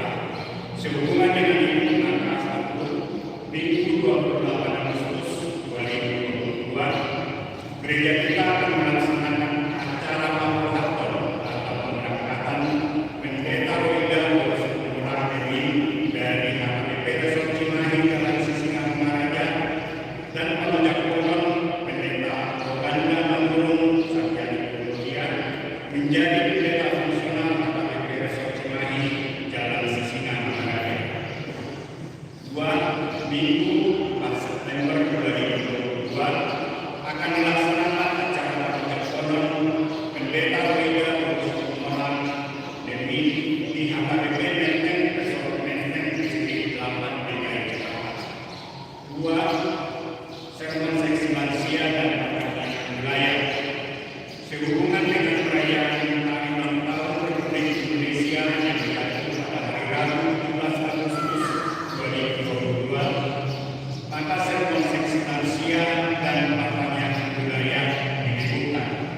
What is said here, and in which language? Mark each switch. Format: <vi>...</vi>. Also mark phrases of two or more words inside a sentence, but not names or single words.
<id>Sehubungan dengan itu, maka 1 Minggu 28 Agustus 2022, gereja kita akan melaksanakan acara pemberkatan atau pemberangkatan pendeta Polda Orang dari HKBP Resort Cimahi Jalan Sisingamangaraja dan penajak kolon pendeta Roganda Manurung Sarjana Kemudian menjadi pendeta fungsional HKBP Resort Cimahi Jalan Sisingamangaraja. 2 Minggu 4 September 2022 akan melaksanakan acara penajak kolon pendeta Polda Orang di HKBP Menteng Resort Menteng Distrik 8 DKI Jakarta. 2 sermon seksi lansia dan perkembangan wilayah sehubungan dengan perayaan hari ulang tahun Republik Indonesia yang jatuh pada hari Rabu 17 Agustus 2022, maka sermon seksi lansia dan perkembangan wilayah dibuka.</id>